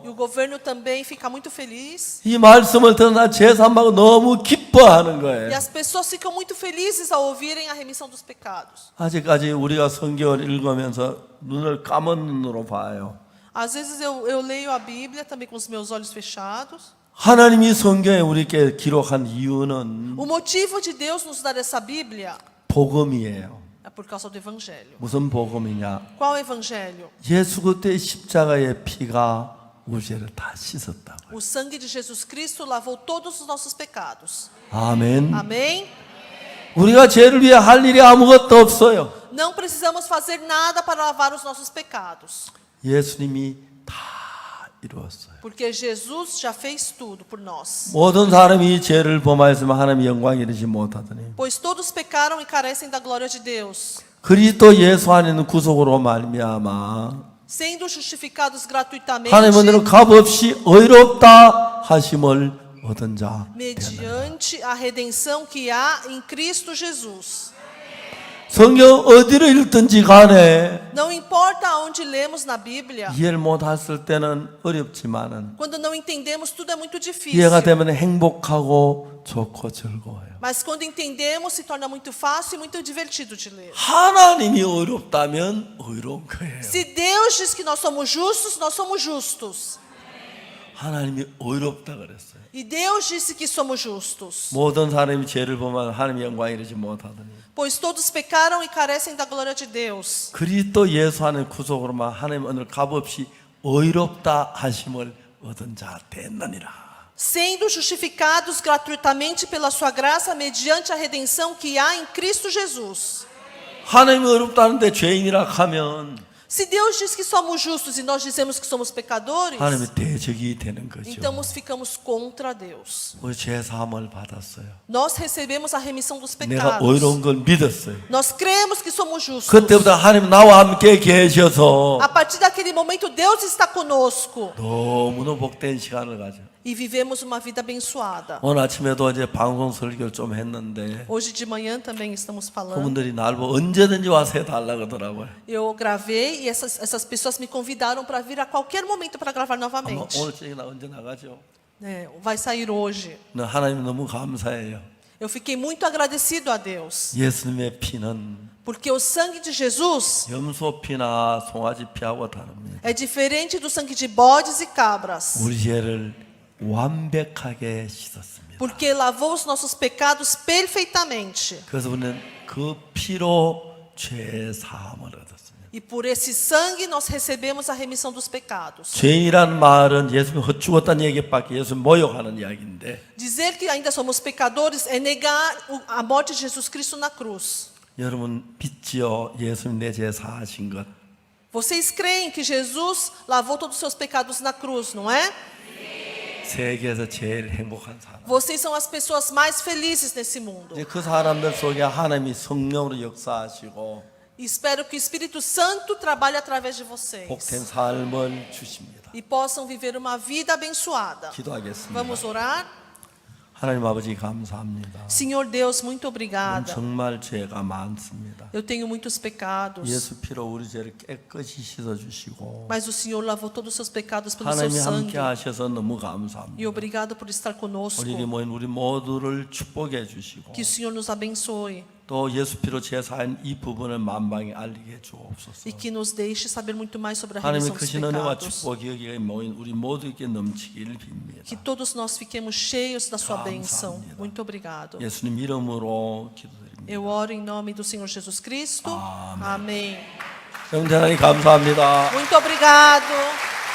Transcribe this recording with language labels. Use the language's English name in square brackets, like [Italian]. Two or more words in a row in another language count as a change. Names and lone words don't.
[Portuguese] E o governo também fica muito feliz. [Korean] 이 말씀을 듣는 제3하고 너무 기뻐하는 [Portuguese] E [Korean] 거예요. [Portuguese] as pessoas ficam muito felizes ao ouvirem a remissão dos pecados. [Korean] 아직까지 우리가 성경을 읽으면서 눈을 감은 눈으로 봐요. [Portuguese] Às vezes eu leio a Bíblia também com os meus olhos fechados. [Korean] 하나님이 성경에 우리에게 기록한 이유는 [Portuguese] O motivo de Deus nos dar essa Bíblia [Korean] 복음이에요. [Portuguese] é por causa do Evangelho. [Korean] 무슨 복음이냐? [Portuguese] Qual Evangelho? [Korean] 예수 그리스도의 십자가의 피가 우리 죄를 다 씻었다고요. [Portuguese] O sangue de Jesus Cristo lavou todos os nossos pecados. [Korean] 아멘. [Portuguese] Amém? [Korean] 우리가 죄를 위해 할 일이 아무것도 없어요. [Portuguese] Não precisamos fazer nada para lavar os nossos pecados. [Korean] 예수님이 다 이루었어요. [Portuguese] Porque Jesus já fez tudo por nós. [Korean] 모든 사람이 죄를 범하였으면 하나님의 영광에 이르지 못하더니 [Portuguese] Pois todos pecaram e carecem da glória de Deus. [Korean] 그리스도 예수 안에 있는 구속으로 말미암아 [Portuguese] Sendo justificados gratuitamente [Korean] 하나님은 값없이 의롭다 하심을 얻은 자 되었나이다. [Portuguese] mediante a redenção que há em Cristo Jesus. [Korean] 성경 어디를 읽든지 간에 [Portuguese] Não importa onde lemos na Bíblia, [Korean] 이해를 못했을 때는 어렵지만은 [Portuguese] quando não entendemos, tudo é muito difícil. [Korean] 이해가 되면 행복하고 좋고 즐거워요. [Portuguese] Mas quando entendemos, se torna muito fácil e muito divertido de ler. [Korean] 하나님이 의롭다면 의로운 거예요. [Portuguese] Se Deus diz que nós somos justos, nós somos justos. [Korean] 하나님이 의롭다 그랬어요. [Portuguese] E Deus disse que somos justos. [Korean] 모든 사람이 죄를 보면 하나님의 영광에 이르지 못하더니 [Portuguese] Pois todos pecaram e carecem da glória de Deus. [Korean] 그리스도 예수 안에 구속으로만 하나님 오늘 값없이 의롭다 하심을 얻은 자 됐느니라. [Portuguese] Sendo justificados gratuitamente pela sua graça mediante a redenção que há em Cristo Jesus. [Korean] 하나님이 의롭다는데 죄인이라 하면 [Portuguese] Se Deus diz que somos justos e nós dizemos que somos pecadores, [Korean] 하나님의 대적이 되는 거죠. [Portuguese] então nós ficamos contra Deus. [Korean] 우리 죄 사함을 받았어요. [Portuguese] Nós recebemos a remissão dos [Korean] 내가 [Portuguese] pecados. [Korean] 의로운 걸 믿었어요. [Portuguese] Nós cremos que somos justos. [Korean] 그때부터 하나님 나와 함께 계셔서 [Portuguese] A partir daquele momento, Deus está conosco. [Korean] 너무나 복된 시간을 가져. [Portuguese] E vivemos uma vida abençoada. [Korean] 오늘 아침에도 이제 방송 설교를 좀 했는데 [Portuguese] Hoje de manhã também estamos falando. [Korean] 그분들이 날 보고 언제든지 와서 해달라고 하더라고요. [Portuguese] Eu gravei e essas pessoas me convidaram para vir a qualquer momento para gravar [Korean] 아마 [Portuguese] novamente. [Korean] 오늘 저녁에 언제 나가죠? [Portuguese] Vai sair hoje. [Korean] 네, 하나님 너무 감사해요. [Portuguese] Eu fiquei muito agradecido a Deus. [Korean] 예수님의 피는 [Portuguese] Porque o sangue de Jesus [Korean] 염소 피나 송아지 피하고 다릅니다. [Portuguese] é diferente do sangue de bodes e cabras. [Korean] 우리 죄를 완벽하게 씻었습니다. [Portuguese] Porque lavou os nossos pecados perfeitamente. [Korean] 그래서 우리는 그 피로 죄 사함을 얻었습니다. [Portuguese] E por esse sangue nós recebemos a remissão dos pecados. [Korean] 죄인이란 말은 예수님 헛죽었다는 얘기밖에 예수님 모욕하는 이야기인데 [Portuguese] Dizer que ainda somos pecadores é negar a morte de Jesus Cristo na cruz. [Korean] 여러분 믿지요? 예수님 내 죄 사하신 것. [Portuguese] Vocês creem que Jesus lavou todos os seus pecados na cruz, não é? [Korean] 세계에서 제일 행복한 사람. [Portuguese] Vocês são as pessoas mais felizes nesse mundo. [Korean] 이제 그 사람들 속에 하나님이 성령으로 역사하시고 [Portuguese] E espero que o Espírito Santo trabalhe através de vocês. [Korean] 복된 삶을 주십니다. [Portuguese] E possam viver uma vida abençoada. [Korean] 기도하겠습니다. [Portuguese] Vamos orar? [Korean] 하나님 아버지 감사합니다. [Portuguese] Senhor Deus, muito [Korean] 저는 [Portuguese] obrigada. [Korean] 정말 죄가 많습니다. [Portuguese] Eu tenho muitos pecados. [Korean] 예수 피로 우리 죄를 깨끗이 씻어 주시고 [Portuguese] Mas o Senhor lavou todos os seus pecados pelo seu [Korean] 하나님이 [Portuguese] sangue. [Korean] 함께 하셔서 너무 [Portuguese] E [Korean] 감사합니다. [Portuguese] obrigado por estar conosco. [Korean] 우리 모인 우리 모두를 축복해 주시고 [Portuguese] Que o Senhor nos abençoe. [Korean] 또 예수 피로 죄 사한 이 부분을 만방에 알리게 주옵소서. [Portuguese] E que nos deixe saber muito mais sobre a [Korean] 하나님의 [Portuguese] remissão dos [Korean] 크신 은혜와 [Portuguese] pecados. [Korean] 축복이 여기에 모인 우리 모두에게 넘치기를 빕니다. [Portuguese] Que todos nós fiquemos cheios da sua bênção. [Korean] 감사합니다. [Portuguese] Muito obrigado. [Korean] 예수님 이름으로 기도드립니다. [Portuguese] Eu oro em nome do Senhor Jesus Cristo. Amém. [Korean] 영원히 하나님 감사합니다. [Portuguese] Muito obrigado.